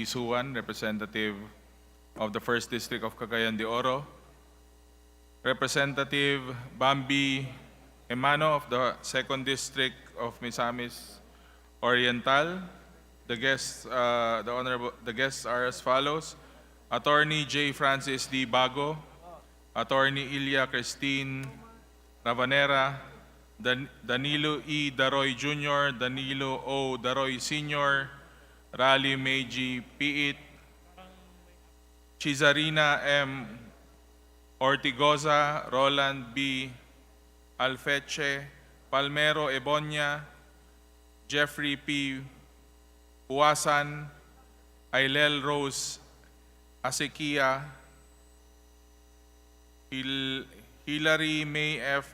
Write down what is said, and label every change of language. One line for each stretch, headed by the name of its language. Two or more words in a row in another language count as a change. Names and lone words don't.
English: Suwan, representative of the 1st District of Cagayan de Oro, Representative Bambi Emano of the 2nd District of Misamis Oriental. The guests are as follows: Attorney J. Francis D. Bago, Attorney Ilya Christine Ravanera, Danilo E. Daroy Jr., Danilo O. Daroy Sr., Rally Meiji Piit, Chizarina M. Ortigoza, Roland B. Alfeche, Palmero Ebonia, Jeffrey P. Huasan, Ailel Rose Asekia, Hilary May F.